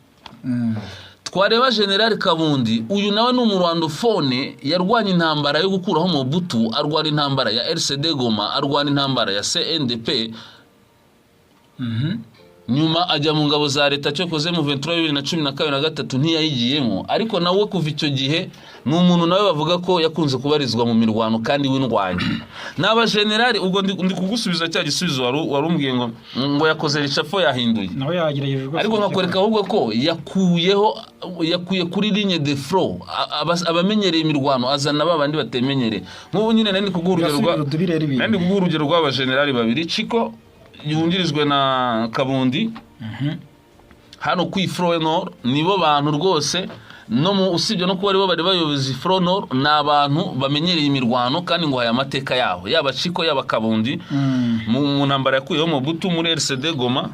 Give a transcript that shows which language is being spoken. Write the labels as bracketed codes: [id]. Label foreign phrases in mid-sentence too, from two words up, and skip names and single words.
[rw] Twareba General Kabundi uyu nawe ni umurwandofone yarwanya intambara yo gukuraho Mobutu arwana intambara ya RCD Goma arwana intambara ya CNDP nyuma ajya mu ngabo za leta cyo koze mu 2012 ntiyayigiyemo ariko nawe kuva icyo gihe ni umuntu nawe bavuga ko yakunze kubarizwa mu mirwano kandi w'indwanyi n'aba general ubwo ndi kugusubiza cya gisubizo warumbwiye ngo yakoze ricafo yahinduye nawe yagerageje rwose ariko nkakwereka ahubwo ko yakuye kuri [fr] ligne de front [rw] abamenyereye imirwano azana babandi batemenyereye nk'ubu nyine nandi kugurugero rw'aba general babiri Chiko yungirijwe na Kabundi hano ku Front Nord nibo bantu rwose no mu usibye no kuba aribo bari bayobozi Front Nord n'abantu bamenyereye imirwano kandi ngo haya amateka yaho yaba Chiko yaba Kabundi mu ntambara yakuyeho Mobutu muri RCD Goma